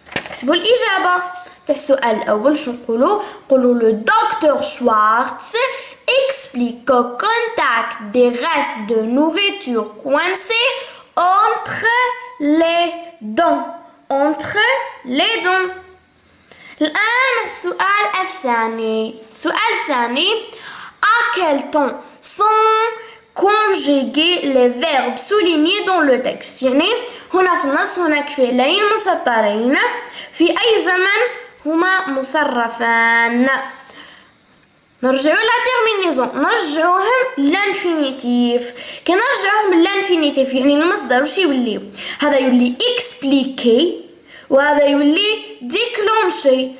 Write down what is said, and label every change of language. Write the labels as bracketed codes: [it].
[ar] اكتبوا الإجابة تاع السؤال الأول. شو نقولوا؟ نقولوا [fr] le docteur Schwartz explique qu'au contact des restes de nourriture coincés entre les dents. Entre les dents. [ar] الآن السؤال الثاني. السؤال الثاني، [fr] à quel temps sont conjuguer les verbes soulignés dans le texte. [ar] يعني هنا في النص هناك فعلين مسطرين في أي زمن هما مصرفان. نرجعوا لا تيرمينيزون، نرجعوهم لانفينيتيف. كي نرجعوهم لانفينيتيف يعني المصدر واش يولي؟ هذا يولي اكسبليكي وهذا يولي ديكلونشي.